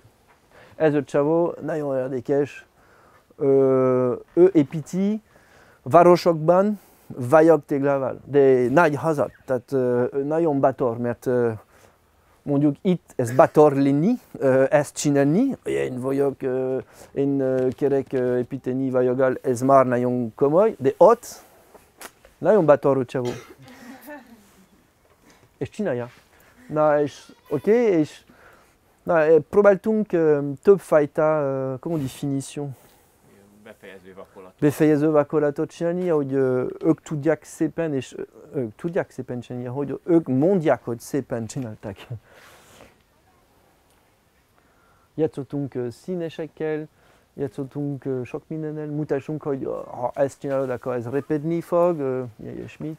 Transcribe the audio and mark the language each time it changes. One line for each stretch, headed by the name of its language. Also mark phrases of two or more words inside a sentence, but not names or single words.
Hungarian: Ez a csávó nagyon érdekes, ő építi városokban vajogtéglával, de nagy házat, tehát nagyon bátor, mert mondjuk itt ez bátor lenni, ezt csinálni, én kerek építeni vajoggal, ez már nagyon komoly, de ott nagyon bátor a csávó. És csinálja. Na és oké, és próbáltunk többfajta,
French: comment dit finition?
Hungarian: Befejező vakolatot csinálni, hogy ők tudják szépen, és ők tudják szépen csinálni, hogy ők mondják, hogy szépen csinálták. Játszottunk színesekkel, játszottunk sok mindennel, mutassunk, hogy ha ezt csinálod, akkor ez repedni fog, ilyesmit.